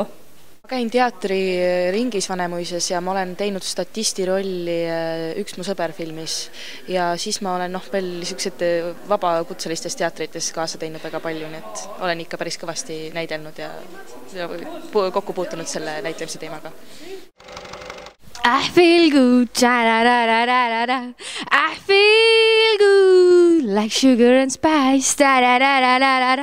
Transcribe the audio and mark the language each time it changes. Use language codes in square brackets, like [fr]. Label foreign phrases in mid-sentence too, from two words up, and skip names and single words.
[et] Ma käin teatriringis Vanemuises ja ma olen teinud statisti rolli Üks mu sõber filmis ja siis ma olen veel niisugused vabakutselistes teatrites kaasa teinud väga palju, nii et olen ikka päris kõvasti näidelnud ja kokku puutunud selle näitlemise teemaga. [en] I feel good, da-da-da-da-da-da. I feel good, like sugar and spice, da-da-da-da-da-da.